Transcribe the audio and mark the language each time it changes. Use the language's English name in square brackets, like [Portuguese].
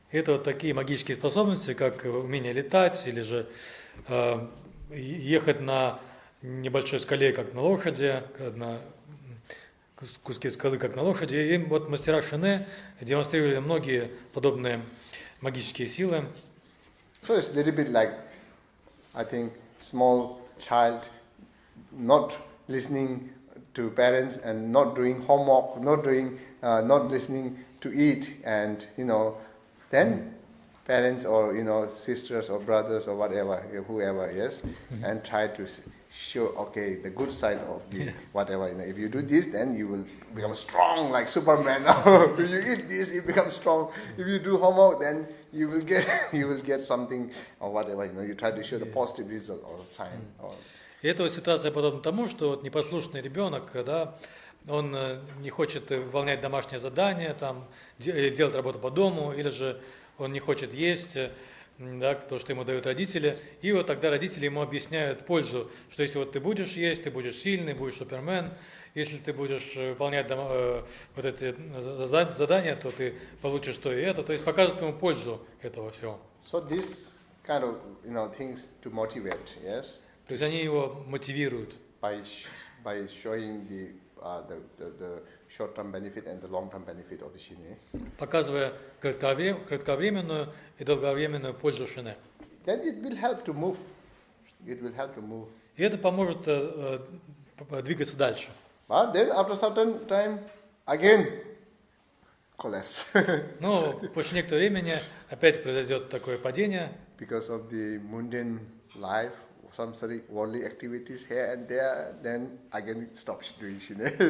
[Russian] Это вот такие магические способности, как умение летать, или же ехать на небольшой скале, как на лошади, на куске скалы, как на лошади. И вот мастера шине демонстрировали многие подобные магические силы. [English] So it's a little bit like, I think, small child not listening to parents and not doing homework, not listening to eat, and then parents or sisters or brothers or whatever, whoever, yes, and try to show, okay, the good side of the whatever. If you do this, then you will become strong like Superman. If you eat this, you become strong. If you do homework, then you will get something or whatever. You try to show the positive result or sign. [Russian] И эта ситуация подобна тому, что вот непослушный ребенок, да, он не хочет выполнять домашнее задание, там, делать работу по дому, или же он не хочет есть, да, то, что ему дают родители. И вот тогда родители ему объясняют пользу, что если вот ты будешь есть, ты будешь сильный, будешь супермен. Если ты будешь выполнять вот эти задания, то ты получишь то и это. То есть показывают ему пользу этого всего. [English] So this kind of things to motivate, yes. [Russian] То есть они его мотивируют. [English] By showing the short-term benefit and the long-term benefit of the shine. [Russian] Показывая кратковременную и долговременную пользу шине. [English] Then it will help to move. It will help to move. [Russian] И это поможет двигаться дальше. [English] But then after certain time, again collapse. [Russian] Но после некоторого времени опять произойдет такое падение. [English] Because of the mundane life, some worldly activities here and there, then again it stops doing shine.